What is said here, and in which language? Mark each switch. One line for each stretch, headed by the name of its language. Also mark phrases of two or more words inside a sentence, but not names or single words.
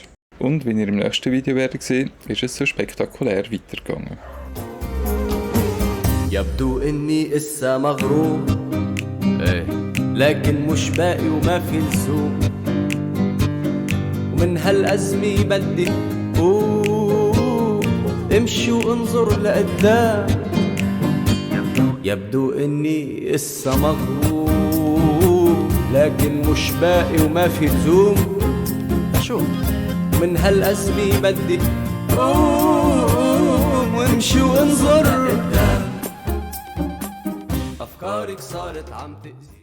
German: Und wie ihr im nächsten Video werdet sehen, ist es so spektakulär weitergegangen.
Arabic: يبدو إني إسا مغروب لكن مش باقي وما في لزوم ومن هالأزمة بدي امشي وانظر لقدام يبدو إني إسا مغروب لكن مش باقي وما في لزوم شو من هالأزمة بدي وامشي وانظر أفكارك صارت عم تأذي